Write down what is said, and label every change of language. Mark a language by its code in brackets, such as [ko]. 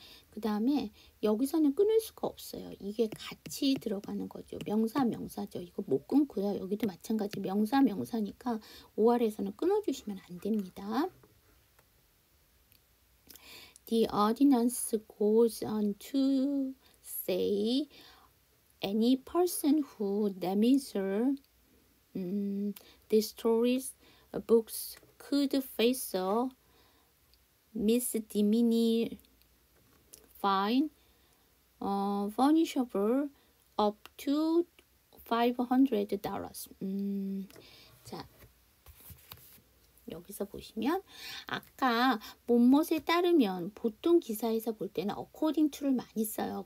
[ko] 그 다음에 여기서는 끊을 수가 없어요. 이게 같이 들어가는 거죠. 명사죠. 이거 못 끊고요. 여기도 마찬가지 명사니까 OR에서는 끊어주시면 안 됩니다. [en] The ordinance goes on to say any person who damages destroys books could face a misdemeanor fine, punishable up to $500. [ko] 자, 여기서 보시면 아까 못못에 따르면 보통 기사에서 볼 때는 [en] according to [ko] 를 많이 써요.